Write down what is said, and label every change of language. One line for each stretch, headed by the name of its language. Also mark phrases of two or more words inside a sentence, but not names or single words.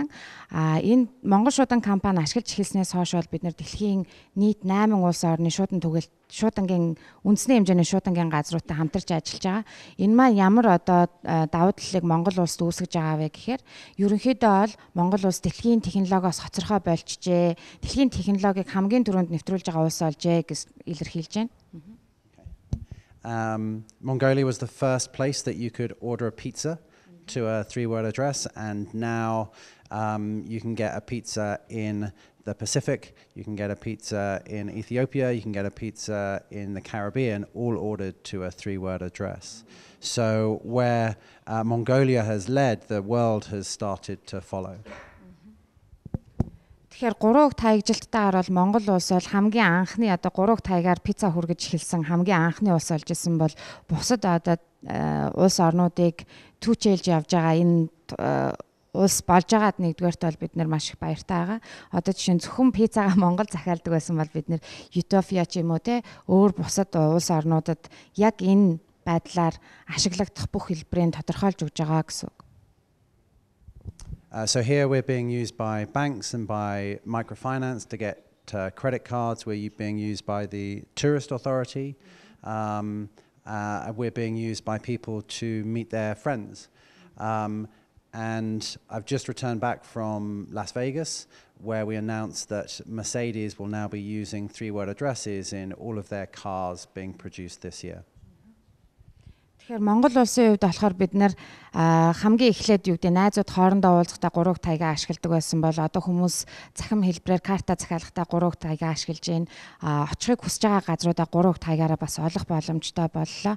Mongolian: Энэ Монгол шуудан компани ашиглаж эхэлснээс хойш бол бид нар дэлхийн нийт 8 улс орны шуудангийн үндэсний хэмжээний шуудангийн газруудтай хамтарч ажиллаж байгаа. Энэ маань ямар одоо давуу талыг Монгол улсад үүсгэж байгаа вэ гэхээр ерөнхийдөө бол Монгол улс дэлхийн технологиос хоцорхой болчихжээ. Дэлхийн технологиг хамгийн түрүүнд нэвтрүүлж байгаа улс болжээ гэж илэрхийлж байна.
English: Mongolia was the first place that you could order a pizza to a 3-word address, and now you can get a pizza in the Pacific, you can get a pizza in Ethiopia, you can get a pizza in the Caribbean, all ordered to a 3-word address. So where Mongolia has led, the world has started to follow.
Mongolian: Тэгэхээр 3 таягжилттайгаар бол Монгол улс бол хамгийн анхны одоо 3 таягаар пицца хүргэж эхэлсэн хамгийн анхны улс болж исэн бол бусад одоо улс орнуудыг түүчээлж явж байгаа энэ улс болж байгаад нэгдүгээрт бол бид нар маш их баяртай байгаа. Одоо жишээ нь зөвхөн пиццагаа Монгол захиалдаг байсан бол бид нар Utopia ч юм уу те өөр бусад улс орнуудад яг энэ байдлаар ашиглагдах бүх хэлбэрийн тодорхойлж өгж байгаа гэсэн үг.
English: So here we're being used by banks and by microfinance to get credit cards. We're being used by the tourist authority. We're being used by people to meet their friends. And I've just returned back from Las Vegas, where we announced that Mercedes will now be using 3-word addresses in all of their cars being produced this year.
Mongolian: Тэгэхээр Монгол улсын хувьд болохоор бид нэр хамгийн эхлээд юу гэдэг найзууд хоорондоо уулзахдаа 3 таягаа ашигладаг байсан бол одоо хүмүүс захим хэлбэрээр карта захиалгахдаа 3 таягаа ашиглаж байна. Очихыг хүсэж байгаа газруудаа 3 таягаараа бас олох боломжтой боллоо.